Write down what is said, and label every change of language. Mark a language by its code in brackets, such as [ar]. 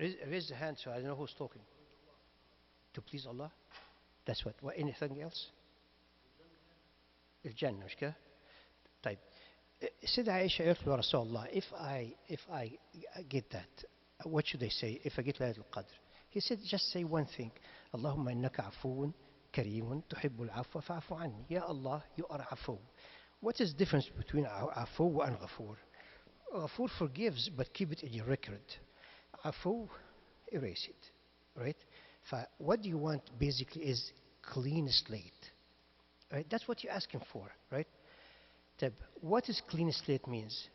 [en] Raise the hand so I don't know who's talking. To please Allah? That's what anything else? [ar] الجنة مش كده؟ طيب. [en] Said Aisha [ar] قالت له رسول الله, [en] if I get that, what should I say if I get ليلة القدر? He said, just say one thing. [ar] اللهم إنك عفو كريم تحب العفو فاعف عني. [en] Ya Allah, you are عفو. What is the difference between عفو and غفور? غفور forgives but keep it in your record. عفو, erase it. Right? What do you want basically is clean slate. Right? That's what you're asking for. Right? طيب, what is clean slate means?